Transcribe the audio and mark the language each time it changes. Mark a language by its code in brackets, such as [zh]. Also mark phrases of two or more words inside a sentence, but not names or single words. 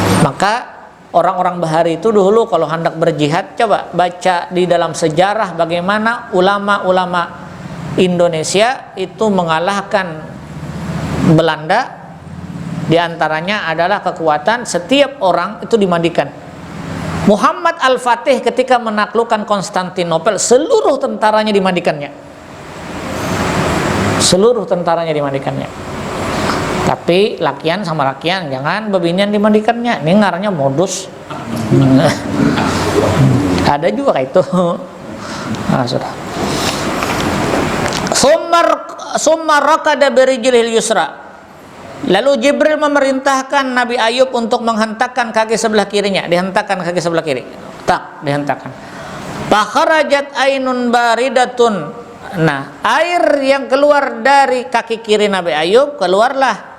[id] Maka orang-orang Bahari itu dulu kalau hendak berjihad, coba baca di dalam sejarah bagaimana ulama-ulama Indonesia itu mengalahkan Belanda. Di antaranya adalah kekuatan setiap orang itu dimandikan. Muhammad Al-Fatih ketika menaklukkan Konstantinopel, seluruh tentaranya dimandikannya. Seluruh tentaranya dimandikannya. [bjn] Tapi lakian sama lakian, jangan bebinian dimandikannya. Ini ngaranya modus. Ada juga kayak itu. [id] Nah, sudah. [ar] ثم ركض برجله اليسرى. [id] Lalu Jibril memerintahkan Nabi Ayub untuk menghentakkan kaki sebelah kirinya, dihentakkan kaki sebelah kiri. Tak, dihentakkan. [ar] فخرجت عين باردة. [id] Nah, air yang keluar dari kaki kiri Nabi Ayub keluarlah.